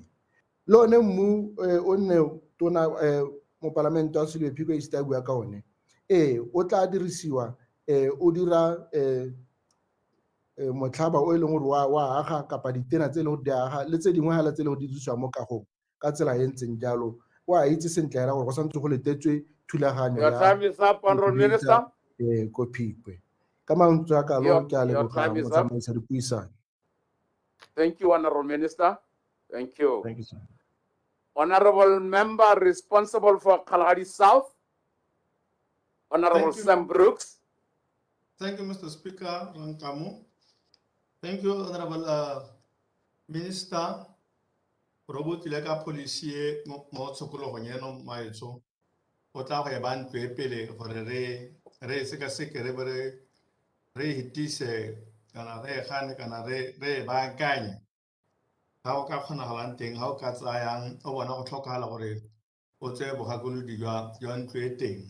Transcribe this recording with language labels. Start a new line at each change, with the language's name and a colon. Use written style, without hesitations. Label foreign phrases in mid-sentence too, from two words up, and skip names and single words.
Tswana: Le one mmu o nne tona mo wa Silwephiko East a bua ka one, o tla dirisiwa o dira motlhaba o e leng gore wa aga kapa ditena tse e leng gore di aga le tse dingwe hela tse e leng gore di dirisiwa mo kagong ka tsela e ntseng jalo. O a itse sentle hela gore go santse go letetswe thulaganyo ya ko Phikwe. Ka mantswe a kalo ke a leboga motsamaisi dipuisano.
English: Thank you, Honorable Minister. Thank you. Thank you, sir. Honorable Member responsible for Kalahari South, Honorable Sam Brooks. Thank you, Mr. Speaker, Rankamu. Thank you, Honorable Minister.
Tswana: Robot Ilega Policie mo tsokolo gonyeno maetso o tla go ba ntwe pele gore re sekaseke re hitise kana re gane kana re baakanye ga o ka kgonagalang teng ga o ka tsayang o bona go tlhokagala gore o tseye bogakolodi jwa ntlo e teng.